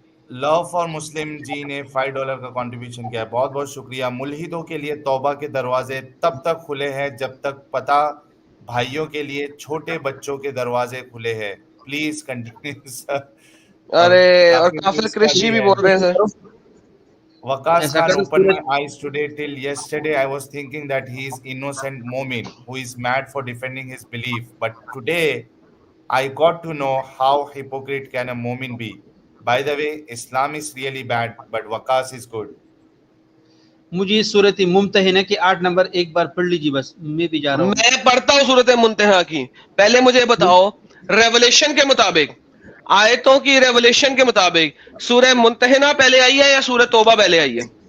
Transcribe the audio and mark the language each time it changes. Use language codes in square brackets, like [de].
[ur] Love for Muslim جی نے $5 کا contribution کیا ہے, بہت بہت شکریہ. ملحدوں کے لیے توبہ کے دروازے تب تک کھلے ہیں جب تک پتہ بھائیوں کے لیے چھوٹے بچوں کے دروازے کھلے ہیں. پلیز کنٹینیو سر. ارے اور کافر کرشچی بھی بول رہے ہیں سر. [en] Waqas Khan opened my eyes today. Till yesterday I was thinking that he is innocent Momin who is mad for defending his belief, but today I got to know how hypocrite can a Momin be. By the way, Islam is really bad, but Waqas is good. [ur] مجھے سورۃ ممتحنہ کی 8 number ایک بار پڑھ لیجیے, بس میں بھی جا رہا ہوں. میں پڑھتا ہوں سورۃ ممتحنہ کی. پہلے مجھے بتاؤ ریولیشن کے مطابق, آیتوں کی ریولیشن کے مطابق سورہ ممتحنہ پہلے آئی ہے یا سورہ توبہ پہلے آئی ہے؟